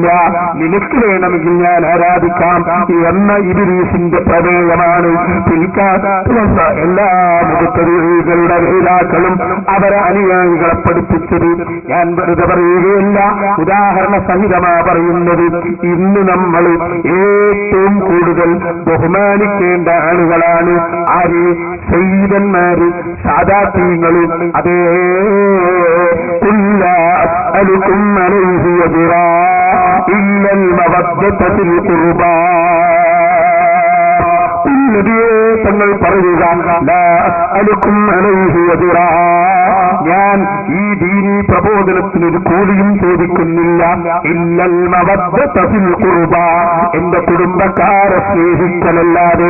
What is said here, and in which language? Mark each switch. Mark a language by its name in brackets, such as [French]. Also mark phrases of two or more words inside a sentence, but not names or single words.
[Malayalam] നിനക്ക് വേണമെങ്കിൽ ഞാൻ ആരാധിക്കാം എന്ന ഇബ്ലീസിന്റെ പ്രമേയമാണ് പിൽക്കാലത്തുള്ള എല്ലാ മുഖത്തരികളുടെ നേതാക്കളും അവരെ അനുയായികളെ പഠിപ്പിച്ചത്. ഞാൻ വെറുതെ പറയുകയല്ല, ഉദാഹരണ സഹിതമാ പറയുന്നത്. ഇന്ന് നമ്മൾ ഏറ്റവും കൂടുതൽ ബഹുമാനിക്കേണ്ട ആളുകളാണ് ആര്? സയ്യിദന്മാര്, സാദാത്യങ്ങളും. അതേ, [Arabic] لا أسألكم عليه أجرا إلا المودة في القربى. [Malayalam] തങ്ങൾ പറയുക, [Arabic] لا أسألكم عليه أجرا, [Malayalam] ഞാൻ ഈ ദീനീ പ്രബോധനത്തിനൊരു കൂലിയും ചോദിക്കുന്നില്ല. [Arabic] إلا المودة في القربى, [Malayalam] എന്റെ കുടുംബക്കാരെ സ്നേഹിക്കലല്ലാതെ.